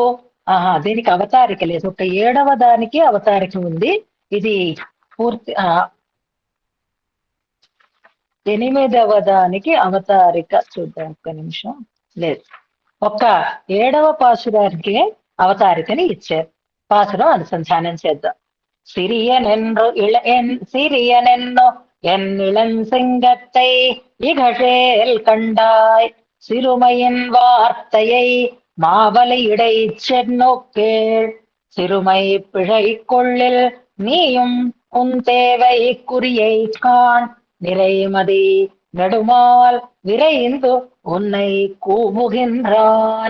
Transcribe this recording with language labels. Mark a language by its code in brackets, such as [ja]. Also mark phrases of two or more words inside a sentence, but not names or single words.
[te] దీనికి అవతారిక లేదు. ఒక 7వ దానికి అవతారిక ఉంది. ఇది పూర్తి 8వ దానికి అవతారిక చూద్దాం. ఒక్క నిమిషం లేదు. ఒక్క 7వ పాసురానికి అవతారికని ఇచ్చారు. పాసురం అనుసంధానం చేద్దాం. [ta] சிறியனென்னோ என் இளஞ்சிங்கத்தை இகழேல் கண்டாய் சிறுமையின் வார்த்தையை மாவலை இடைச் சென்னோக்கேள் சிறுமை பிழை கொள்ளில் நீயும் உன் தேவை குறியை காண் நிறைமதி நெடுமால் விரைந்து உன்னை கூவுகின்றான்.